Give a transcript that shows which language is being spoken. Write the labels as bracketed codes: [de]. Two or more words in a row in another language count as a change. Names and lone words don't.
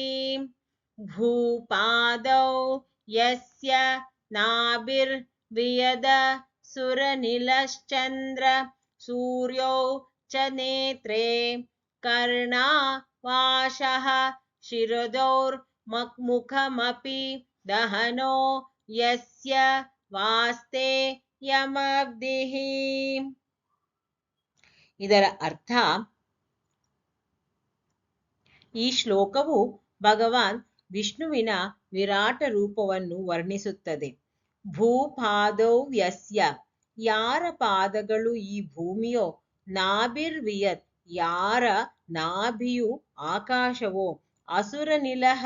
[sa] भूपादौ यस्य नाभिर्वियद सुरनीलश्चन्द्रसूर्यौ च नेत्रे कर्णावाशः शिरदोर्मुखमपि दहनो यस्य वास्तेयमब्धिः. [kn] ಇದರ ಅರ್ಥ, ಈ ಶ್ಲೋಕವು ಭಗವಾನ್ ವಿಷ್ಣುವಿನ ವಿರಾಟ ರೂಪವನ್ನು ವರ್ಣಿಸುತ್ತದೆ. [sa] ಭೂಪಾದೌ ಯಸ್ಯ, [kn] ಯಾರ ಪಾದಗಳು ಈ ಭೂಮಿಯೋ, ನಾಭಿರ್ವಿಯತ್, ಯಾರ ನಾಭಿಯು ಆಕಾಶವೋ, ಅಸುರನಿಲಃ,